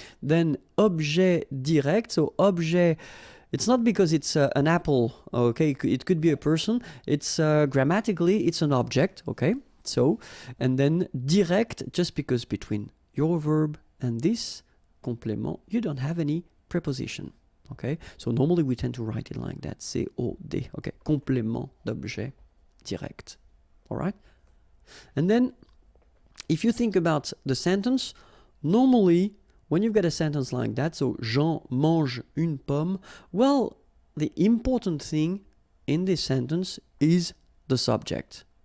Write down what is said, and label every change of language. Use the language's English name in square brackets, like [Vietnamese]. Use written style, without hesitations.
[English] Then objet direct. So objet, it's not because it's an apple. Okay. It could be a person. It's grammatically, it's an object. Okay. So, and then direct, just because between your verb and this complément, you don't have any preposition. Okay, so normally we tend to write it like that, COD. Okay, complément d'objet direct. All right, and then if you think about the sentence, normally when you've got a sentence like that, so [French] Jean mange une pomme, [English] well, the important thing in this sentence is the subject.